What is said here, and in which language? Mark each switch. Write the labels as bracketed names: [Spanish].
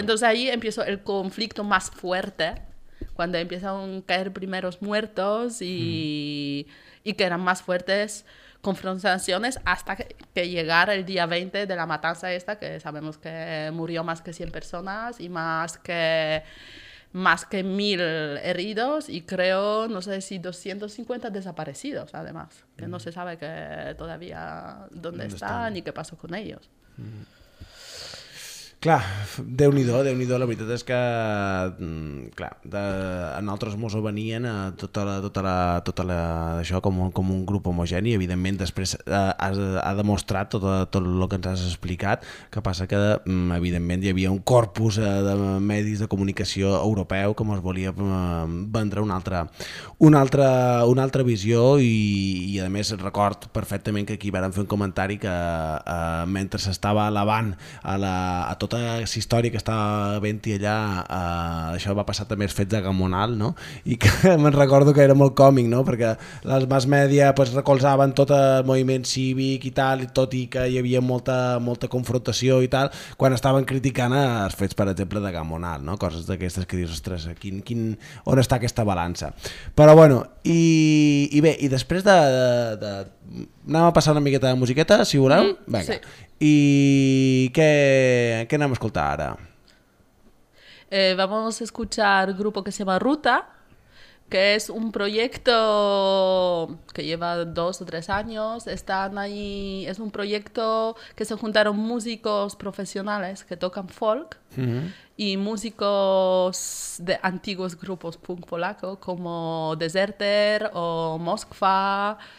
[Spanish] Entonces ahí empieza el conflicto más fuerte, cuando empiezan a caer primeros muertos y que eran más fuertes confrontaciones hasta que llegar el día 20 de la matanza esta, que sabemos que murió más que 100 personas y más que 1000 heridos y creo, no sé si 250 desaparecidos, además, que no se sabe que todavía dónde están ni qué pasó con ellos. [Catalan] Clar, Déu-n'hi-do, la veritat és que, clar, en altres mos ho venien a tota la això com un grup homogeni, evidentment després ha demostrat tot el que ens has explicat, que passa que evidentment hi havia un corpus de medis de comunicació europeu que mos volia vendre una altra visió i a més record perfectament que aquí vàrem fer un comentari que mentre s'estava elevant a tota aquesta història que estava havent-hi allà, això va passar també els fets de Gamonal, no? I que me'n recordo que era molt còmic, no? Perquè les mass media pues, recolzaven tot el moviment cívic i tal, tot i que hi havia molta confrontació i tal, quan estaven criticant els fets, per exemple, de Gamonal, no? Coses d'aquestes que dius, ostres, on està aquesta balança? Però bueno, i bé, i després de anem a passar una miqueta de musiqueta, si voleu? Vinga. Sí. [Spanish] ¿Y qué vamos a escuchar ahora? Vamos a escuchar un grupo que se llama Ruta, que es un proyecto que lleva 2 o 3 años. Están ahí, es un proyecto que se juntaron músicos profesionales que tocan folk y músicos de antiguos grupos punk polaco como Deserter o Moskva.